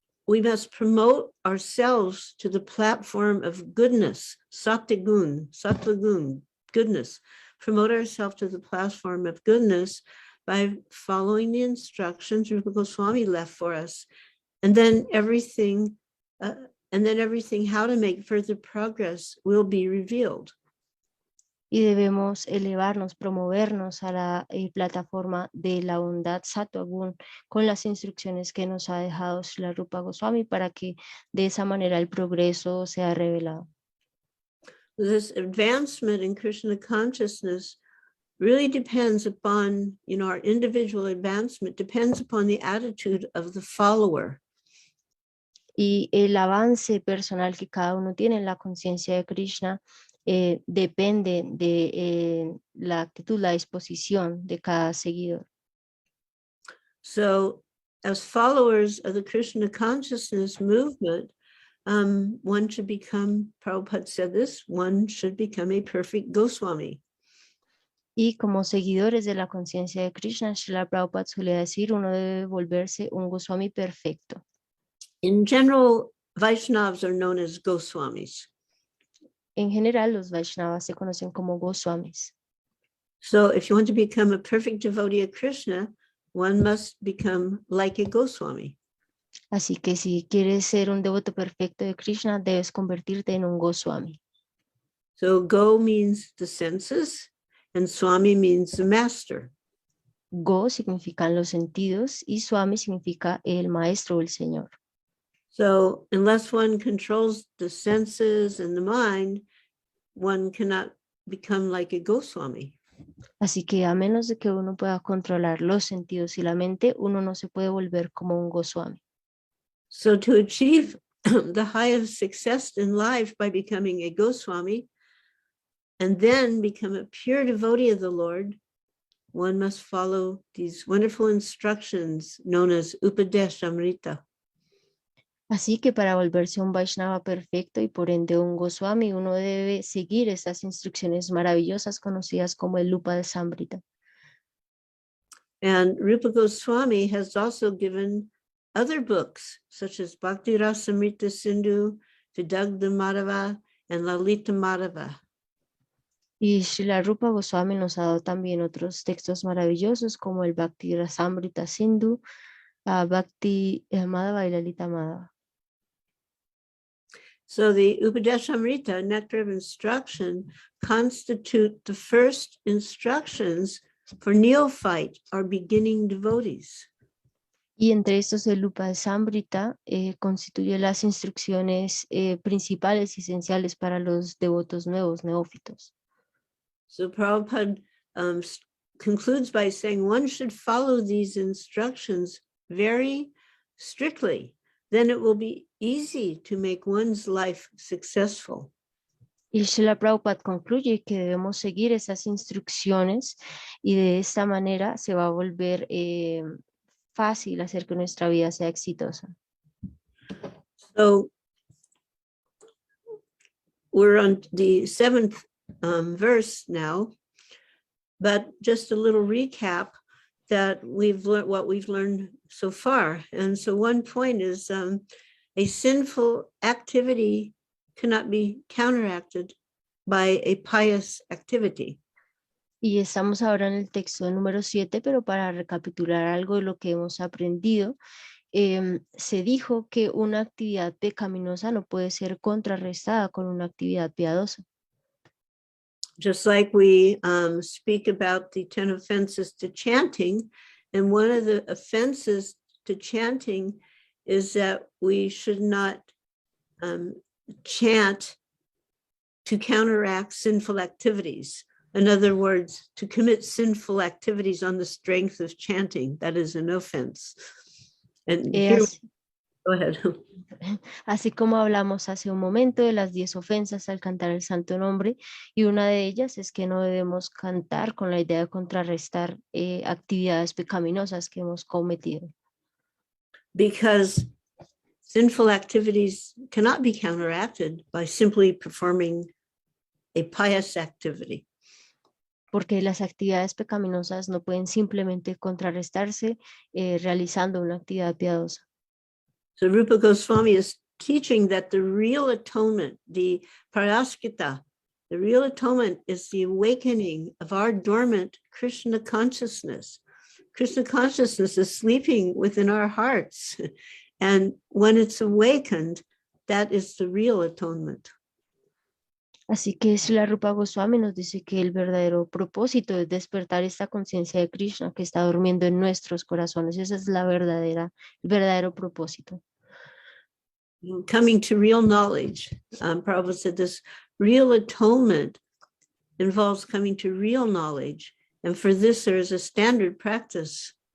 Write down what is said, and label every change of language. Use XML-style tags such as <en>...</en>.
<en>we must promote ourselves to the platform of goodness, sattvagun, goodness. Promote ourselves to the platform of goodness by following the instructions Rupa Goswami left for us, and then everything, how to make further progress will be revealed.</en> <es>Y debemos elevarnos, promovernos a la plataforma de la bondad sattvagun con las instrucciones que nos ha dejado Srila Rupa Goswami para que de esa manera el progreso sea revelado.</es> <en>This advancement in Krishna consciousness really depends upon, our individual advancement depends upon the attitude of the follower.</en> <es>Y el avance personal que cada uno tiene en la conciencia de Krishna depende de la actitud, la disposición de cada seguidor.</es> <en>So, as followers of the Krishna consciousness movement, one should become, Prabhupada said this, one should become a perfect Goswami.</en> <es>Y como seguidores de la conciencia de Krishna, Srila Prabhupada solía decir, uno debe volverse un Goswami perfecto.</es> <en>In general, Vaishnavas are known as Goswamis.</en> <es>En general, los Vaishnavas se conocen como Goswamis.</es> <en>So if you want to become a perfect devotee of Krishna, one must become like a Goswami.</en> <es>Así que si quieres ser un devoto perfecto de Krishna, debes convertirte en un Goswami.</es> <en>So Go means the senses, and Swami means the master.</en> <es>Go significan los sentidos y Swami significa el maestro o el señor.</es> <en>So unless one controls the senses and the mind, one cannot become like a Goswami.</en> <es>Así que a menos de que uno pueda controlar los sentidos y la mente, uno no se puede volver como un Goswami.</es> <en>So to achieve the highest success in life by becoming a Goswami and then become a pure devotee of the Lord, one must follow these wonderful instructions known as Upadesamrta.</en> <es>Así que para volverse un Vaishnava perfecto y por ende un Goswami, uno debe seguir estas instrucciones maravillosas conocidas como el Upadesamrta.</es> <en>And Rupa Goswami has also given other books such as Bhakti Rasamrita Sindhu, Vidagdha Madhava, and Lalita Madhava.</en> <es>Y Srila Rupa Goswami nos ha dado también otros textos maravillosos como el Bhakti Rasamrita Sindhu, Bhakti Madhava y Lalita Madhava.</es> <en>So the Upadesamrita, nectar of instruction, constitute the first instructions for neophyte or beginning devotees.</en> <es>Y entre estos el Upadesamrita constituye las instrucciones principales y esenciales para los devotos nuevos, neófitos.</es> <en>So Prabhupada concludes by saying one should follow these instructions very strictly. Then it will be easy to make one's life successful.</en> <es>Y Srila Prabhupada concluye que debemos seguir esas instrucciones y de esta manera se va a volver fácil hacer que nuestra vida sea exitosa.</es> <en>So we're on the 7th verse now, but just a little recap that we've learned what we've learned so far. And so one point is a sinful activity cannot be counteracted by a pious activity.</en> <es>Y estamos ahora en el texto número 7, pero para recapitular algo de lo que hemos aprendido, se dijo que una actividad pecaminosa no puede ser contrarrestada con una actividad piadosa.</es> <en>Just like we speak about the 10 offenses to chanting, and one of the offenses to chanting is that we should not chant to counteract sinful activities. In other words, to commit sinful activities on the strength of chanting, that is an offense. And here, go ahead.</en> <es>Así como hablamos hace un momento de las 10 ofensas al cantar el santo nombre, y una de ellas es que no debemos cantar con la idea de contrarrestar actividades pecaminosas que hemos cometido.</es> <en>Because sinful activities cannot be counteracted by simply performing a pious activity.</en> <es>Porque las actividades pecaminosas no pueden simplemente contrarrestarse realizando una actividad piadosa.</es> <en>So Rupa Goswami is teaching that the real atonement, the paraskita, the real atonement is the awakening of our dormant Krishna consciousness. Krishna consciousness is sleeping within our hearts. And when it's awakened, that is the real atonement.</en> <es>Así que Srila Rupa Goswami nos dice que el verdadero propósito es despertar esta conciencia de Krishna que está durmiendo en nuestros corazones. Esa es el verdadero propósito.</es> <en>Coming to real knowledge. Prabhupada said this real atonement involves coming to real knowledge. And for this, there is a standard practice.</en>